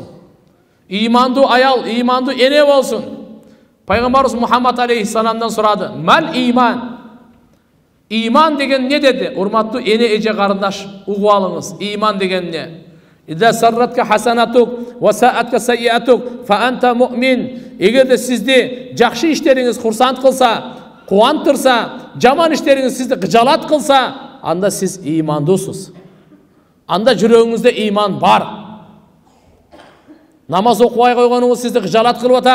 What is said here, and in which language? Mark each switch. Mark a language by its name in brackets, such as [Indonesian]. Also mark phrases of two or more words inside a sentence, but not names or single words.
[Kyrgyz] Имандуу аял, имандуу эне болсун. Пайгамбарыбыз Мухаммад алейхиссаламдан сурады. [Arabic] ما الإيمان. [Kyrgyz] Иман деген не деди? Урматтуу эне эже карындаш, угуп алыңыз. Иман деген не? [Arabic] إذا سرتك حسنتك وساءتك سيئتك فأنت مؤمن. [Kyrgyz] Эгерде сизди жакшы иштериңиз курсант кылса, кубантырса, жаман иштериңиз сизди кыжалат кылса, анда сиз имандуусуз. Анда жүрөгүңүздө иман бар. Намаз окубай койгонуңуз сизди кыжалат кылып атат.